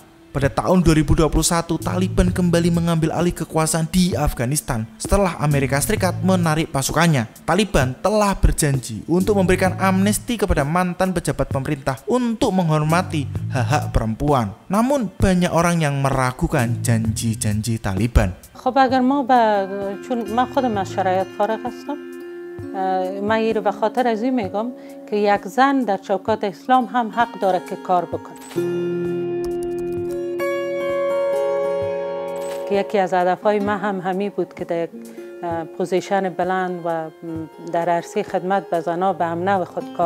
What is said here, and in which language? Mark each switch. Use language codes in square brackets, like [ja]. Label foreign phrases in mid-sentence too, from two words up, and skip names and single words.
[id] Pada tahun 2021, Taliban kembali mengambil alih kekuasaan di Afghanistan setelah Amerika Serikat menarik pasukannya. Taliban telah berjanji untuk memberikan amnesti kepada mantan pejabat pemerintah untuk menghormati hak-hak perempuan. Namun banyak orang yang meragukan janji-janji Taliban. [fa] خب اگر ما چون من خودم از شرایط فارغ هستم من این رو به خاطر از این میگم که یک زن در چوکات اسلام هم حق داره که کار بکنه. که یکی از هدفهای من هم همین بود که در پوزیشن بلند و در عرصه خدمت به زنها به هم نوع خود کار.